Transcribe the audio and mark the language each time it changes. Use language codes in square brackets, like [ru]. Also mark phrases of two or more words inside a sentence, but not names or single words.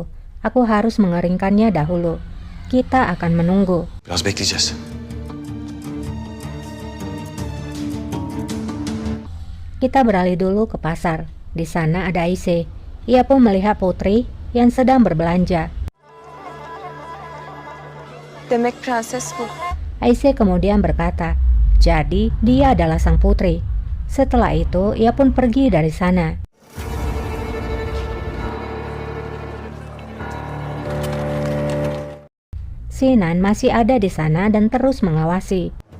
[id] Aku harus mengeringkannya dahulu. Kita akan menunggu. Kita beralih dulu ke pasar. Di sana ada Aise. Ia pun melihat putri yang sedang berbelanja. [tr] Demek prenses bu. [id] Aise kemudian berkata, jadi dia adalah sang putri. Setelah itu, ia pun pergi dari sana. Sinan masih ada di sana dan terus mengawasi.